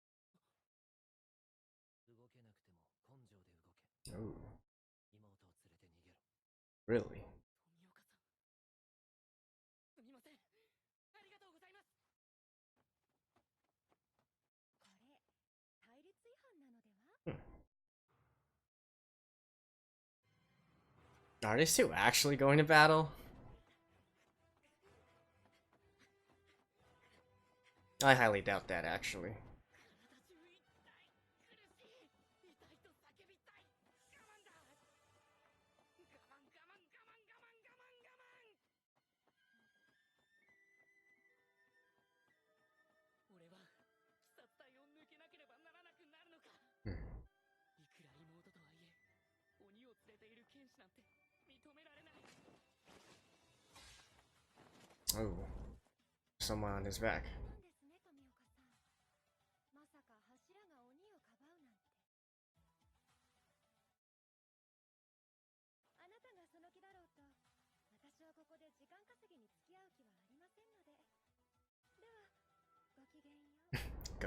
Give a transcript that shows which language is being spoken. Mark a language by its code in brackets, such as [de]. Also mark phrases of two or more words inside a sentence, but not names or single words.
[ja] 動けなくても根性で動け。 [en] Oh, [ja] 妹を連れて逃げろ。 [en] really? [ja] 富岡さん。すみません。ありがとうございます。これ、対立違反なのでは？ [en] Are these two actually going to battle? I highly doubt that, actually. [ja] 体中痛い。苦しい。痛いと叫びたい。我慢だ。我慢我慢我慢我慢我慢我慢。俺は鬼殺隊を抜けなければならなくなるのか。 Hmm. いくら妹とはいえ、鬼を連れている剣士なんて認められない。 [en] Oh, someone on his back. [ja] なんですね、富岡さん。まさか柱が鬼をかばうなんて。あなたがその気だろうと、私はここで時間稼ぎに付き合う気はありませんので。では、ごきげんよう。